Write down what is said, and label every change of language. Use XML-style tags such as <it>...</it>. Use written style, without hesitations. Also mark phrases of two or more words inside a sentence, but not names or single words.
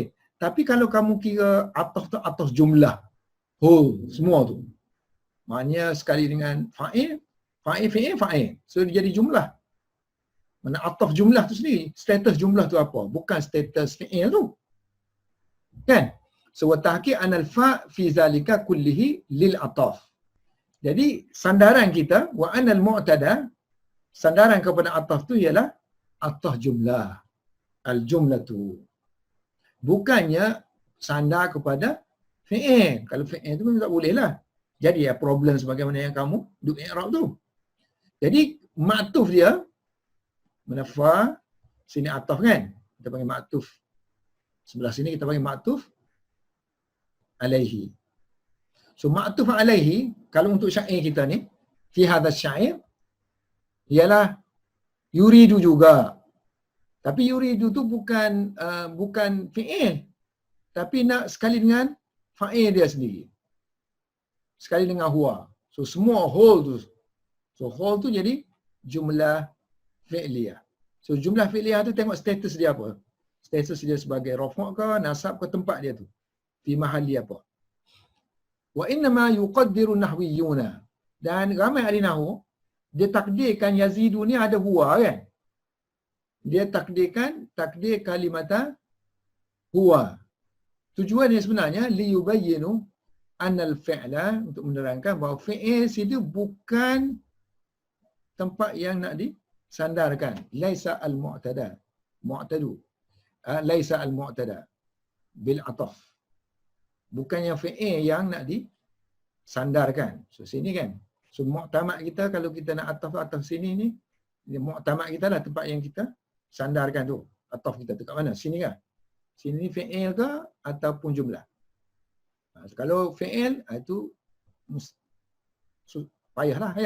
<ms>Tapi kalau kamu kira ataf tu ataf jumlah, semua tu, maknanya sekali dengan fa'il, fa'il. So dia jadi jumlah. Mana ataf jumlah tu sendiri, status jumlah tu apa? Bukan status fi'il tu. Kan?</ms> <ar>So وتحقيق أن الفاء في ذلك كله للعطف.</ar> <ms>Jadi sandaran kita</ms> <ar>وأن المعتد,</ar> <ms>sandaran kepada ataf tu ialah ataf jumlah. Al jumlatu. Bukannya sandar kepada fi'il. Kalau fi'il tu memang tak boleh lah. Jadi ya problem sebagaimana yang kamu duk i'rab tu. Jadi ma'tuf dia menafa, sini ataf kan? Kita panggil ma'tuf. Sebelah sini kita panggil</ms> <ar>معطوف عليه.</ar> <ms>So</ms> <ar>معطوف عليه,</ar> <ms>kalau untuk syair kita ni,</ms> <ar>في هذا الشعر,</ar> <ms>ialah yuridu juga. Tapi yuridu tu bukan fi'il. Tapi nak sekali dengan fa'il dia sendiri. Sekali dengan huwa. So semua whole tu. So whole tu jadi jumlah fi'liyah. So jumlah fi'liyah tu tengok status dia apa. Status dia sebagai rafa' ke, nasab ke, tempat dia tu.</ms> <ar>في محل</ar> <ms>apa.</ms> <ar>وإنما يقدر النحويون.</ar> <ms>Dan ramai ahli nahwu, dia takdirkan yazidu ni ada huwa kan. Dia takdir</ms> <ar>كلمة هو.</ar> <ms>Tujuannya sebenarnya</ms> <ar>ليبين أن الفعل,</ar> <ms>untuk menerangkan bahawa fi'il itu bukan tempat yang nak disandarkan.</ms> <ar>ليس المعتد. معتد. ليس المعتد بالعطف.</ar> <ms>Bukannya fi'il yang nak disandarkan. So sini kan. So mu'tamad kita kalau kita nak ataf sini ni, mu'tamad kita lah tempat yang kita sandarkan tu. Ataf kita tu kat mana? Sini kan? Sini ni fi'il ke ataupun jumlah. Kalau fi'il itu payahlah ayat.</ms>